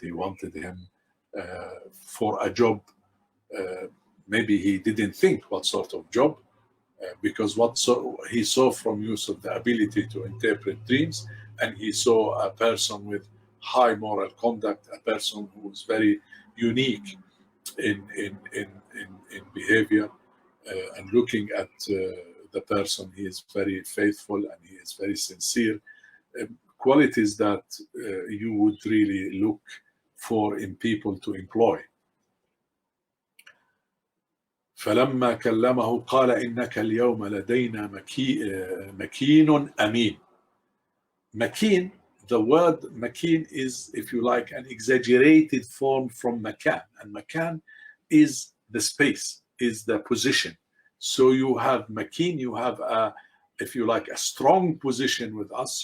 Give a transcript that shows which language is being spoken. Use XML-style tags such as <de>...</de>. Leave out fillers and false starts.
<en>He wanted him for a job. Maybe he didn't think what sort of job, because he saw from Yusuf the ability to interpret dreams, and he saw a person with high moral conduct, a person who was very unique in behavior, and looking at the person, he is very faithful and he is very sincere. Qualities that you would really look for in people to employ.</en> <ar>فلما كلمه قال إنك اليوم لدينا مكين أمين.</ar> <en>Makin, the word makin is, if you like, an exaggerated form from makan, and makan is the space, is the position. So you have makin, you have a, if you like, a strong position with us.</en>